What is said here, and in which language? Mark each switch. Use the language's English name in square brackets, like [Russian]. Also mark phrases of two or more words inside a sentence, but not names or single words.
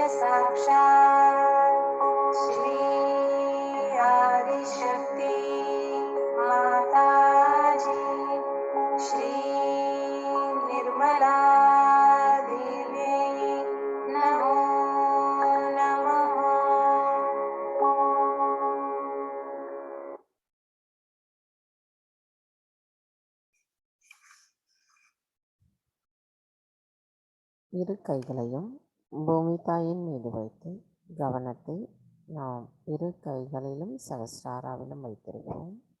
[Sanskrit] साक्षात् श्री आदिशक्ति माताजी श्री निर्मला देवी नमो नमः। [Tamil] இரு கைகளையும் பூமி தாயின் மீது வைத்து கவனத்தை நாம் இரு கைகளிலும் சகஸ்ராராவிலும் வைத்திருக்கிறோம்.